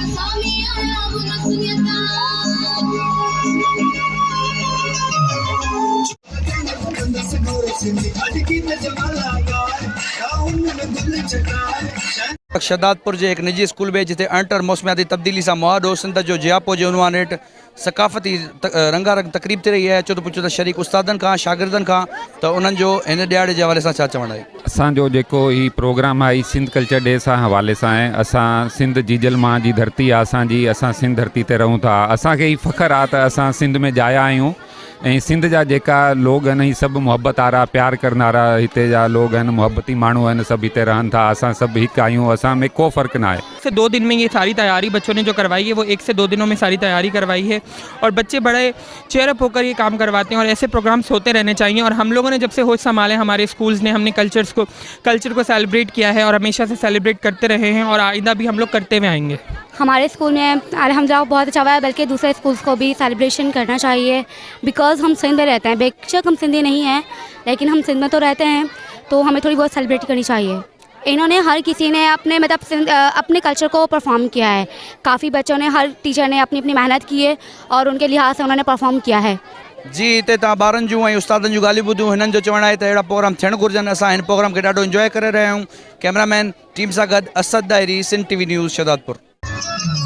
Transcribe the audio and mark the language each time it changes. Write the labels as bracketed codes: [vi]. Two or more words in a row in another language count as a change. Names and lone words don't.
[sd] शहदादपुर जे एक निजी स्कूल में जिते अंटर मौसमियाती तब्दीली से मुआदो सिंध जो जियापो जे उनवान हेठ सकाफ़ती रंगारंग तकरीब थी रही है। चो तो पुछो तो शरीक उस्तादन का शागिर्दन का तो उन्हनि जो इन ॾियारे जे हवाले सां छा चवणु आहे? असांजो जेको ही प्रोग्राम आहे सिंध कल्चर डे सां हवाले सां आहे। असां सिंध जीजल मां जी धरती आहे असांजी, असां सिंध धरती ते रहूं था। असांखे ही फ़ख्रु आहे त असां सिंध में जाया आहियूं ऐं सिंध जा जेका लोग आहिनि सभु मुहबत वारा प्यार करनारा हिते जा लोग आहिनि, मुहबती माण्हू आहिनि, सभु हिते रहनि था। असां सभु हिकु आहियूं, असां में को फ़र्क़ु न आहे। [ur] سے 2 دن میں یہ ساری تیاری بچوں نے جو کروائی ہے وہ 1 سے 2 دنوں میں ساری تیاری کروائی ہے اور بچے بڑے چیئراپ ہوکر یہ کام کرواتے ہیں اور ایسے پروگرامز ہوتے رہنے چاہئیں. اور ہم لوگوں نے جب سے ہوش سنبھالے ہمارے اسکولز نے ہمنے کلچر کو سیلیبریٹ کیا ہے اور ہمیشہ سے سیلیبریٹ کرتے رہے ہیں اور آئندہ بھی ہم لوگ کرتے ہوئے آئیںگے. ہمارے اسکول میں الحمدللہ بہت اچھا ہوا ہے، بلکہ دوسرے اسکولز کو بھی سیلیبریشن کرنا چاہیے بیکاز ہم سندھ میں رہتے ہیں. بیشک ہم سندھی نہیں ہیں لیکن ہم سندھ میں تو رہتے ہیں، تو ہمیں تھوڑی بہت سیلیبریٹ کرنی چاہیے. انہوں نے ہر کسی نے اپنے اپنے کلچر کو پرفارم کیا ہے. کافی بچوں نے، ہر ٹیچر نے اپنی اپنی محنت کی ہے اور ان کے لحاظ سے انہوں نے پرفارم کیا ہے. [sd] जी हिते तव्हां ॿारनि जूं ऐं उस्तादनि जूं ॻाल्हियूं ॿुधियूं। हिननि जो चवणु आहे त अहिड़ा प्रोग्राम थियणु घुरिजनि। असां हिन प्रोग्राम खे ॾाढो इंजॉय करे रहिया आहियूं। [en] cameraman team [sd] सां गॾु असद दायरी, सिंध टीवी न्यूज़, शहदादपुर।